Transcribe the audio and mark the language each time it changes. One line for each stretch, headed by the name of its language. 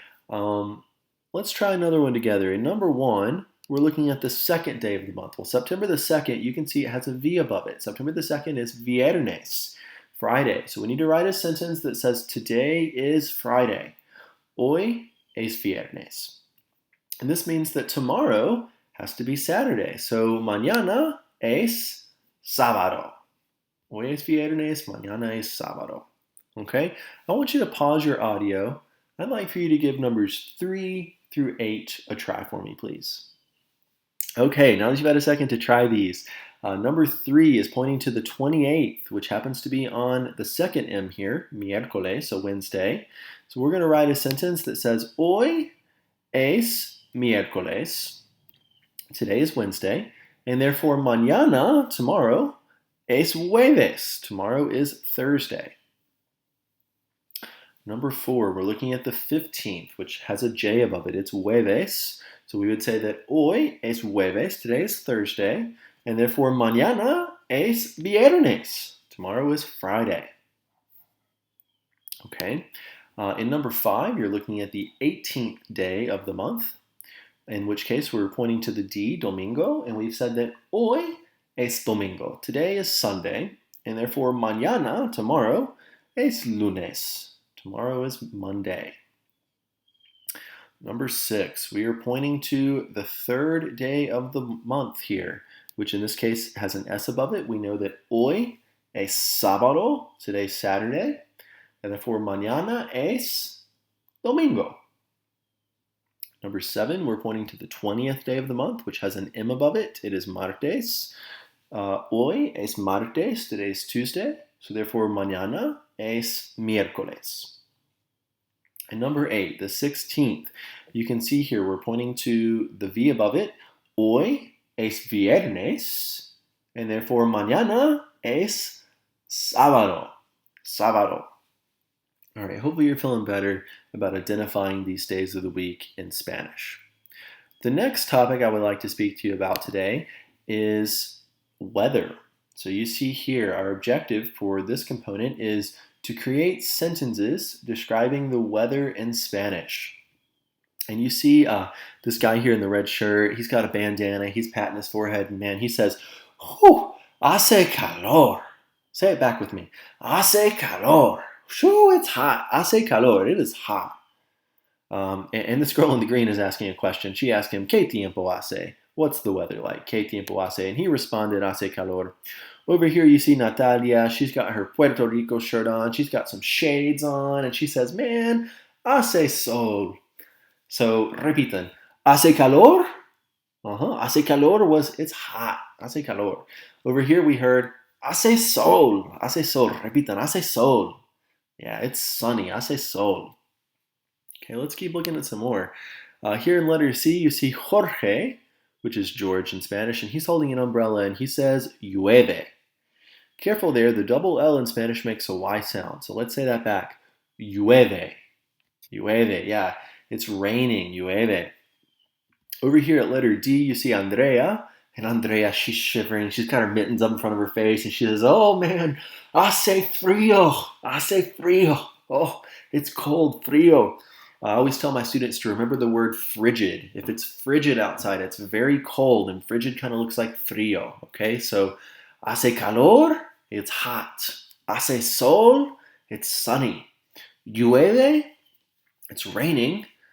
English: Let's try another one together. In number 1, we're looking at the second day of the month. Well, September the 2nd, you can see it has a V above it. September the 2nd is viernes, Friday. So we need to write a sentence that says, today is Friday.
Spanish: Hoy es viernes.
English: And this means that tomorrow has to be Saturday. So
Spanish: mañana es sábado. Hoy es viernes, mañana es sábado.
English: Okay? I want you to pause your audio. I'd like for you to give numbers 3 through 8 a try for me, please. Okay, now that you've had a second to try these, number 3 is pointing to the 28th, which happens to be on the second M here, miércoles, so Wednesday. So we're going to write a sentence that says,
Spanish: hoy es miércoles.
English: Today is Wednesday. And therefore, mañana, tomorrow,
Spanish: es jueves.
English: Tomorrow is Thursday. Number 4, we're looking at the 15th, which has a J above it. It's jueves. So we would say that
Spanish: hoy es jueves.
English: Today is Thursday. And therefore,
Spanish: mañana es viernes.
English: Tomorrow is Friday. Okay. In number 5, you're looking at the 18th day of the month, in which case we're pointing to the D, domingo, and we've said that
Spanish: hoy es domingo.
English: Today is Sunday, and therefore mañana, tomorrow,
Spanish: es lunes.
English: Tomorrow is Monday. Number 6, we are pointing to the third day of the month here, which in this case has an S above it. We know that
Spanish: hoy es sábado,
English: today's Saturday, and therefore
Spanish: mañana es domingo.
English: Number 7, we're pointing to the 20th day of the month, which has an M above it. It is
Spanish: martes. Hoy es martes,
English: today's Tuesday, so therefore
Spanish: mañana es miércoles.
English: And number 8, the 16th, you can see here we're pointing to the V above it.
Spanish: Hoy es viernes,
English: and therefore
Spanish: mañana es sábado. Sábado.
English: All right, hopefully you're feeling better about identifying these days of the week in Spanish. The next topic I would like to speak to you about today is weather. So you see here, our objective for this component is to create sentences describing the weather in Spanish. And you see this guy here in the red shirt, he's got a bandana, he's patting his forehead, and man, he says, "Whew,
Spanish: hace calor."
English: Say it back with me.
Spanish: Hace calor.
English: Shoo, it's hot. Hace calor. It is hot. And this girl in the green is asking a question. She asked him,
Spanish: ¿Qué tiempo hace?
English: What's the weather like? ¿Qué tiempo hace? And he responded,
Spanish: hace calor.
English: Over here you see Natalia. She's got her Puerto Rico shirt on. She's got some shades on. And she says, man,
Spanish: hace sol.
English: So,
Spanish: repitan. Hace calor? Hace calor
English: was, it's hot.
Spanish: Hace calor.
English: Over here we heard,
Spanish: hace sol. Hace sol. Repitan, hace sol.
English: Yeah, it's sunny.
Spanish: Hace sol.
English: Okay, let's keep looking at some more. Here in letter C, you see Jorge, which is George in Spanish, and he's holding an umbrella, and he says llueve. Careful there, the double L in Spanish makes a Y sound. So let's say that back. Llueve. Llueve, yeah. It's raining. Llueve. Over here at letter D, you see Andrea. And Andrea, she's shivering. She's got her mittens up in front of her face. And she says, oh, man,
Spanish: hace frío. Hace frío.
English: Oh, it's cold.
Spanish: Frío.
English: I always tell my students to remember the word frigid. If it's frigid outside, it's very cold. And frigid kind of looks like frío. Okay, so
Spanish: hace calor,
English: it's hot.
Spanish: Hace sol,
English: it's sunny. Llueve, it's raining.